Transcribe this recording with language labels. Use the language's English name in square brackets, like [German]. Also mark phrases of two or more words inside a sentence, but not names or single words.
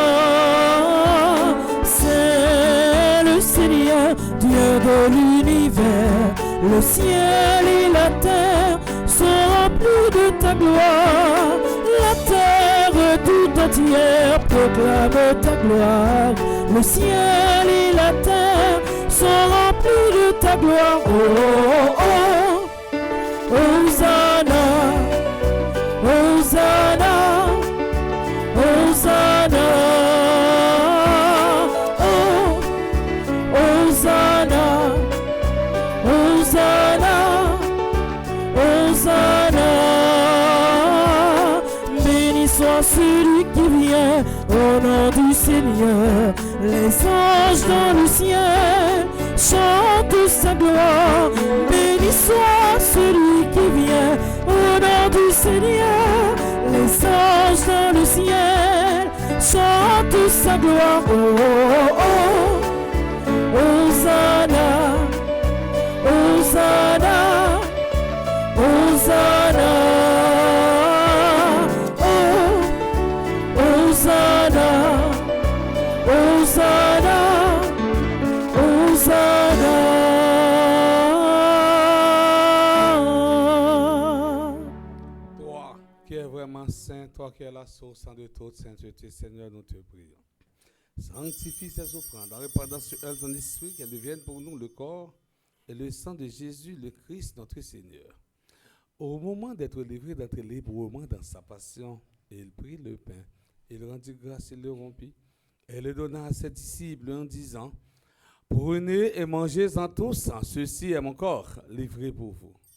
[French] C'est le Seigneur, Dieu de l'univers. Le ciel et la terre sont remplis de ta gloire. La terre tout entière proclame ta gloire. Le ciel et la terre sont remplis de ta gloire. Oh, oh, oh. [Hebrew] Hosanna, Hosanna, Hosanna. Oh, Hosanna, Hosanna, Hosanna. [French] Béni soit celui qui vient au nom du Seigneur. Les anges dans le ciel chantent sa gloire. Béni soit celui qui vient au nom du Seigneur. Les anges dans le ciel chantent sa gloire. Oh, oh, oh. [Hebrew] Hosanna, Hosanna, Hosanna. Oh, Hosanna, Hosanna, Hosanna. [French] Toi qui es vraiment saint, toi qui es la source de toute sainteté, Seigneur, nous te prions. Sanctifie ces offrandes en répandant sur elles ton esprit, qu'elles deviennent pour nous le corps et le sang de Jésus, le Christ, notre Seigneur. Au moment d'être livré, d'être librement dans sa passion, il prit le pain, il rendit grâce, il le rompit, et le donna à ses disciples en disant, prenez et mangez-en tous, ceci est mon corps livré pour vous.